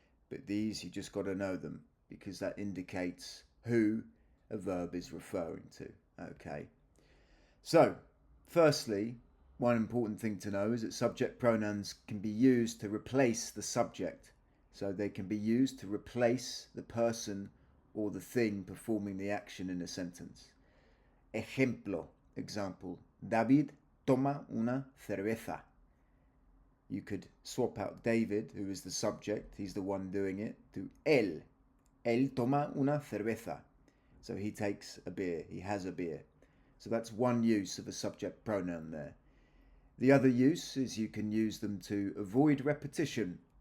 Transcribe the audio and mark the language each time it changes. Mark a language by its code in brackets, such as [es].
[en] But these, you just got to know them, because that indicates who a verb is referring to. Okay. So, firstly, one important thing to know is that subject pronouns can be used to replace the subject. So they can be used to replace the person or the thing performing the action in a sentence. Ejemplo, example, [es] David toma una cerveza. [en] You could swap out David, who is the subject, he's the one doing it, to él. [es] Él toma una cerveza. [en] So he takes a beer, he has a beer. So that's one use of a subject pronoun there. The other use is you can use them to avoid repetition.